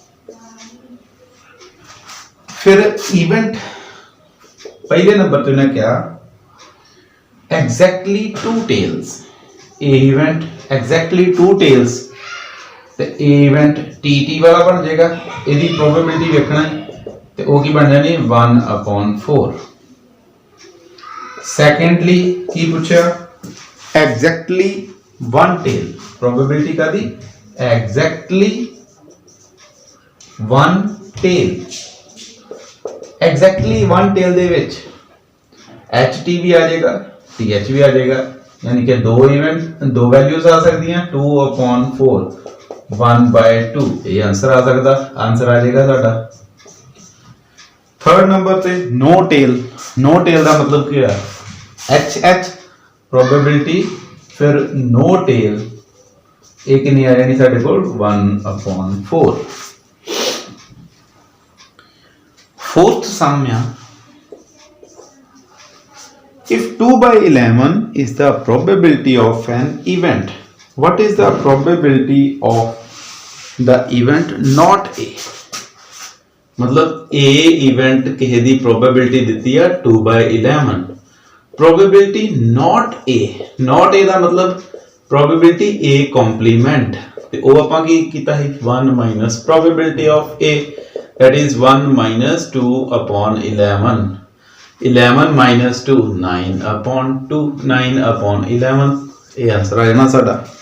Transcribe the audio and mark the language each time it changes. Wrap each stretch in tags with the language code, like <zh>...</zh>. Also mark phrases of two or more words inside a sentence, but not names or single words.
<pa>ਫਿਰ ਇਵੈਂਟ ਪਹਿਲੇ ਨੰਬਰ ਤੇ ਉਹਨੇ ਕਿਹਾ</pa> <en>exactly 2 tails,</en> <pa>ਇਹ ਇਵੈਂਟ</pa> <en>exactly 2 tails</en> <pa>ਤੇ ਇਹ ਇਵੈਂਟ TT ਵਾਲਾ ਬਣ ਜਾਏਗਾ। ਇਹਦੀ ਪ੍ਰੋਬੇਬਿਲਿਟੀ ਵੇਖਣਾ ਹੈ ਤੇ ਉਹ ਕੀ ਬਣ ਜਾਣੀ 1/4। ਸੈਕੰਡਲੀ ਕੀ ਪੁੱਛਿਆ,</pa> <en>exactly 1 tail,</en> <pa>ਪ੍ਰੋਬੇਬਿਲਿਟੀ ਕਾਦੀ</pa> <en>exactly 1 tail, exactly 1 tail</en> <pa>ਦੇ ਵਿੱਚ HT ਵੀ ਆ ਜਾਏਗਾ TH ਵੀ ਆ ਜਾਏਗਾ, ਯਾਨੀ ਕਿ 2 ਵੈਲਿਊਜ਼ ਆ ਸਕਦੀਆਂ 2/4 1/2</pa> <hi>ये आंसर आ सकता, आंसर आ जाएगा साडा।</hi> <en>third number</en> <hi>पे</hi> <en>no tail, no tail</en> <hi>का मतलब क्या है, HH प्रोबेबिलिटी फिर</hi> <en>no tail</en> <hi>ये कितनी</hi> <pa>ਆ ਜਾਣੀ ਸਾਡੇ ਕੋਲ</pa> <hi>1/4।</hi> <en>fourth sum या if 2/11 is the probability of an event, what is the probability of the event not A?</en> <pa>मतलब A event किसी दी probability दिती है 2/11,</pa> <en>probability not A, not A</en> <pa>ਦਾ ਮਤਲਬ</pa> <en>probability A complement</en> <pa>ਤੇ ਉਹ ਆਪਾਂ ਕੀ ਕੀਤਾ ਹੈ</pa> <en>1 minus probability of A, that is 1 minus 2/11, 11 minus 2 9/2, 9/11</en> <pa>ਇਹ ਆਨਸਰ ਆ ਜਾਣਾ ਸਾਡਾ।</pa>